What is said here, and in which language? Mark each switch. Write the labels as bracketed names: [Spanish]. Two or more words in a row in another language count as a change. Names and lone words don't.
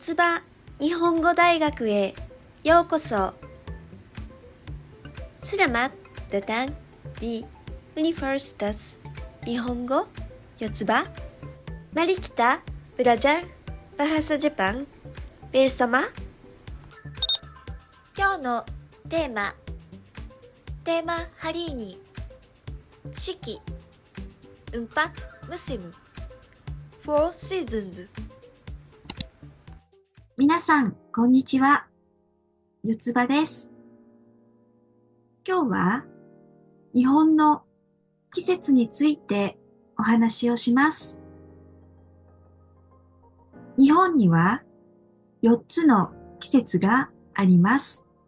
[Japanese] 四つ葉日本語大学へようこそ。 [Indonesian] Selamat datang di Universitas Nihongo Yotsuba. Mari kita belajar bahasa Jepang bersama. [Japanese] 今日のテーマ [Indonesian] hari ini [Japanese] 四季 [Indonesian] empat musim [English] four seasons。 [Japanese] 皆さん、こんにちは。四つ葉です。今日は日本の季節についてお話をします。日本には4つの季節があります。